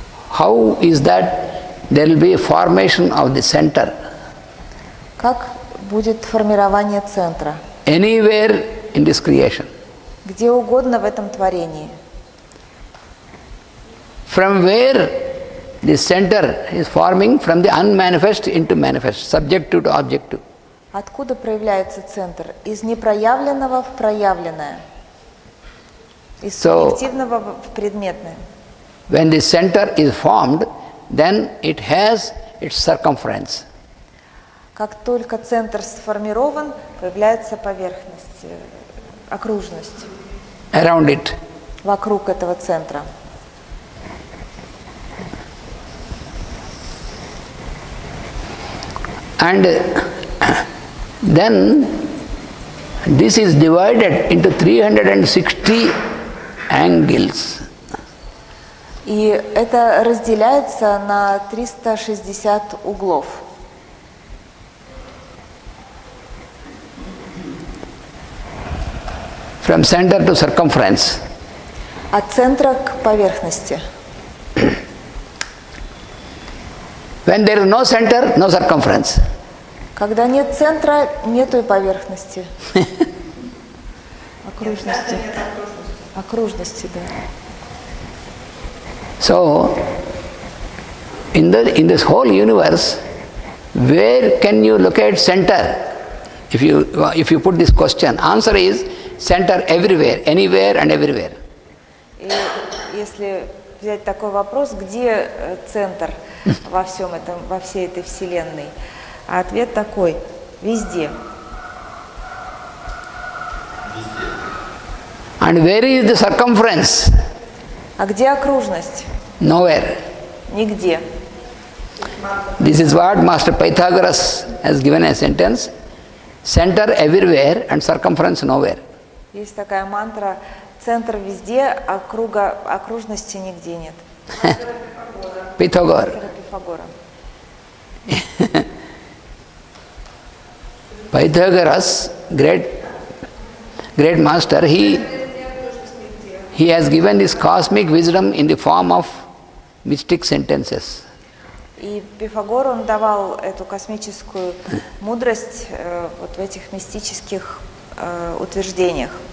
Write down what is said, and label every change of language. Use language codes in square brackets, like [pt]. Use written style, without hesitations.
[en] How is that there will be a formation of the center? [ru] Как будет формирование центра? [en] Anywhere in this creation. [ru] Где угодно в этом творении. [en] From where the center is forming, from the unmanifest into manifest, subjective to objective. [ru] Откуда проявляется центр? Из непроявленного в проявленное. Из субъективного в предметное. [en] When the center is formed, then it has its circumference. [ru] Как только центр сформирован, появляется поверхность, окружность. [en] Around it. [ru] Вокруг этого центра. [en] And then this is divided into 360 angles. [ru] И это разделяется на 360 углов. [en] From center to circumference. [ru] От центра к поверхности. [en] When there is no center, no circumference. [ru] Когда нет центра, нету и поверхности. Окружности. Окружности, да. [en] So, in this whole universe, where can you locate center? If you put this question, answer is center everywhere, anywhere and everywhere. [ru] И если взять такой вопрос, где центр во всем этом, во всей этой вселенной, а ответ такой: везде. [en] And where is the circumference? [ru] А где окружность? [en] Nowhere. [ru] Нигде. [en] This is what Master Pythagoras has given a sentence: center everywhere and circumference nowhere. [ru] Есть такая мантра: центр везде, а окружности нигде нет. [en] Pythagora. [ru] Пифагора. [en] Pythagoras, great master, he has given this cosmic wisdom in the form of mystic sentences. [ru] И Пифагор, он давал эту космическую мудрость вот в этих мистических утверждениях.